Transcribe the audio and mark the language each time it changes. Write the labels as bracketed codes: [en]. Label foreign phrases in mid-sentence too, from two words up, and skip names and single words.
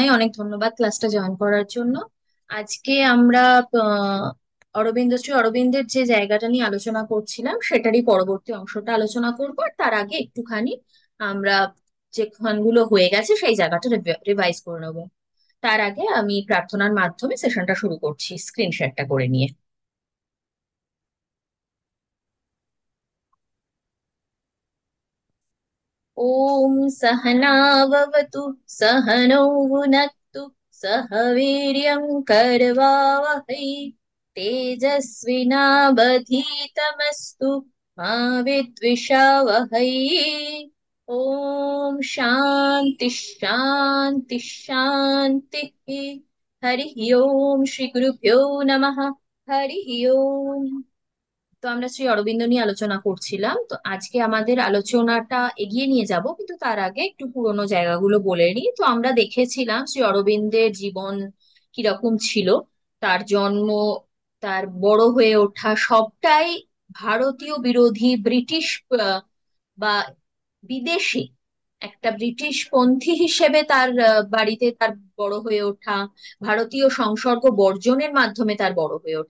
[bn] অনেক ধন্যবাদ ক্লাসটা জয়েন করার জন্য। আজকে আমরা আহ, শ্রী অরবিন্দের যে জায়গাটা নিয়ে আলোচনা করছিলাম সেটারই পরবর্তী অংশটা আলোচনা করব। আর তার আগে একটুখানি আমরা যে ক্ষণগুলো হয়ে গেছে সেই জায়গাটা রিভাইজ করে নেবো। তার আগে আমি প্রার্থনার মাধ্যমে সেশনটা শুরু করছি, [en] screen shareটা [bn] করে নিয়ে। [sa] ॐ सहनाववतु सहनौ भुनक्तु सह वीर्यं करवावहै तेजस्विनावधीतमस्तु मा विद्विषावहै। ॐ शान्ति शान्ति शान्तिः। हरिः ओम श्री गुरुभ्यो नमः। हरिः ओम। [bn] তো আমরা শ্রী অরবিন্দ নিয়ে আলোচনা করছিলাম, তো আজকে আমাদের আলোচনাটা এগিয়ে নিয়ে যাব, কিন্তু তার আগে একটু পুরোনো জায়গাগুলো বলে নিই। তো আমরা দেখেছিলাম শ্রী অরবিন্দের জীবন কিরকম ছিল। তার জন্ম, তার বড় হয়ে ওঠা সবটাই ভারতীয় বিরোধী, ব্রিটিশ বা বিদেশি একটা ব্রিটিশ পন্থী হিসেবে তার বাড়িতে তার বড় হয়ে ওঠা, ভারতীয় সংসর্গ বর্জনের মাধ্যমে তার বড় হয়ে ওঠা।